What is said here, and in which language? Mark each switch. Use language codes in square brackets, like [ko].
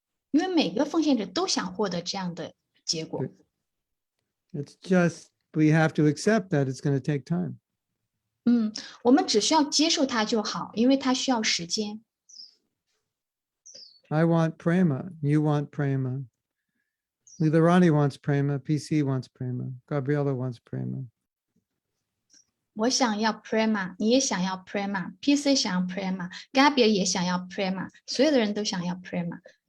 [zh] 因为每个奉献者都想获得这样的结果。 [en] It's just we have to accept that it's going to take time. [zh] 我们只需要接受它就好，因为它需要时间。 [en] I want prema. You want prema. Leelarani wants prema. PC wants prema. Gabriella wants prema. [zh] 我想要 prema， 你也想要 prema，PC 想要 prema，Gabriel 也想要 prema， 所有的人都想要 prema。